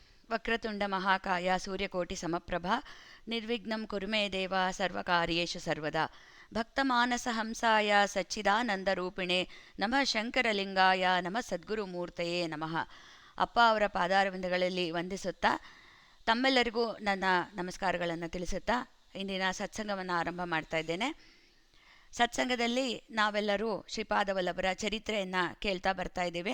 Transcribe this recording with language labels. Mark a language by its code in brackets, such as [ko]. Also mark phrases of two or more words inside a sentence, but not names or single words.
[sa] ವಕ್ರತುಂಡ ಮಹಾಕಾಯ ಸೂರ್ಯಕೋಟಿ ಸಮಪ್ರಭಾ ನಿರ್ವಿಘ್ನಂ ಕುರು ಮೇ ದೇವ ಸರ್ವಕಾರ್ಯೇಷು ಸರ್ವದಾ ಭಕ್ತಮಾನಸ ಹಂಸಾಯ ಸಚ್ಚಿದಾನಂದರೂಪಿಣೆ ನಮಃ ಶಂಕರಲಿಂಗಾಯ ನಮಃ ಸದ್ಗುರುಮೂರ್ತಯೇ ನಮಃ. [kn] ಅಪ್ಪ ಅವರ ಪಾದಾರವಿಂದಗಳಲ್ಲಿ ವಂದಿಸುತ್ತಾ ತಮ್ಮೆಲ್ಲರಿಗೂ ನನ್ನ ನಮಸ್ಕಾರಗಳನ್ನು ತಿಳಿಸುತ್ತಾ ಇಂದಿನ ಸತ್ಸಂಗವನ್ನು ಆರಂಭ ಮಾಡ್ತಾ ಇದ್ದೇನೆ. ಸತ್ಸಂಗದಲ್ಲಿ ನಾವೆಲ್ಲರೂ ಶ್ರೀಪಾದವಲ್ಲಭರ ಚರಿತ್ರೆಯನ್ನು ಕೇಳ್ತಾ ಬರ್ತಾ ಇದ್ದೇವೆ.